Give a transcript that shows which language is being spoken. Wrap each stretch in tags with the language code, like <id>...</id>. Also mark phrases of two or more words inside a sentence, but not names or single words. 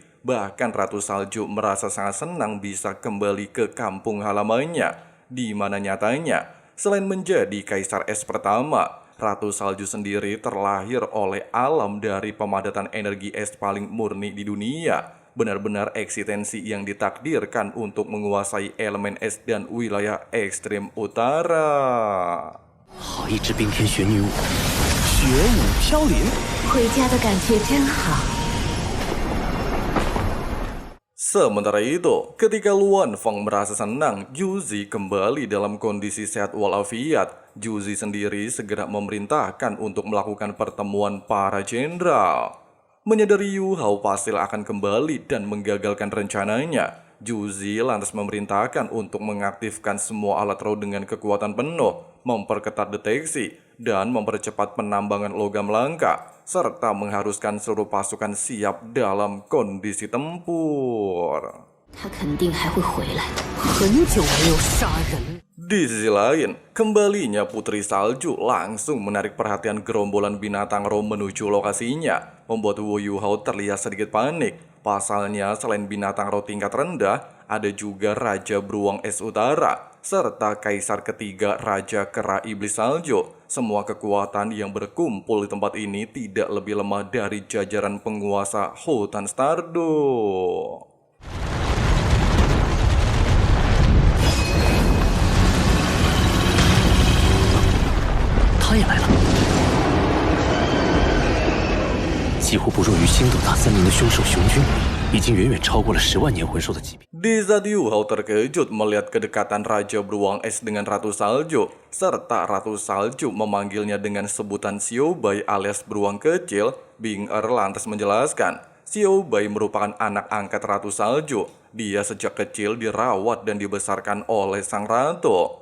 <id>Bahkan Ratu Salju merasa sangat senang bisa kembali ke kampung halamannya, di mana nyatanya, selain menjadi Kaisar Es pertama, Ratu Salju sendiri terlahir oleh alam dari pemadatan energi es paling murni di dunia. Benar-benar eksistensi yang ditakdirkan untuk menguasai elemen es dan wilayah ekstrem utara.</id> <zh>好一只冰天雪女舞，雪舞飘零。回家的感觉真好。</zh> <id>Sementara itu, ketika Luan Feng merasa senang Juzi kembali dalam kondisi sehat walafiat, Juzi sendiri segera memerintahkan untuk melakukan pertemuan para jenderal. Menyadari Yu Hao pasti akan kembali dan menggagalkan rencananya, Juzi lantas memerintahkan untuk mengaktifkan semua alat roh dengan kekuatan penuh, memperketat deteksi, dan mempercepat penambangan logam langka, serta mengharuskan seluruh pasukan siap dalam kondisi tempur.</id> <zh>他肯定还会回来，很久没有杀人。</zh> <id>Di sisi lain, kembalinya Putri Salju langsung menarik perhatian gerombolan binatang roh menuju lokasinya, membuat Huo Yu Hao terlihat sedikit panik. Pasalnya, selain binatang roh tingkat rendah, ada juga Raja Beruang Es Utara, serta Kaisar ketiga Raja Kera Iblis Salju. Semua kekuatan yang berkumpul di tempat ini tidak lebih lemah dari jajaran penguasa Hutan Stardo.</id> <zh>他也来了，几乎不弱于星斗大森林的凶手熊君，已经远远超过了10万年魂兽的级别。</zh> <id>Di saat Yu Hao terkejut melihat kedekatan Raja Beruang Es dengan Ratu Salju, serta Ratu Salju memanggilnya dengan sebutan Xiaobai alias beruang kecil, Bing Er lantas menjelaskan, Xiao Bai merupakan anak angkat Ratu Salju. Dia sejak kecil dirawat dan dibesarkan oleh sang ratu.</id>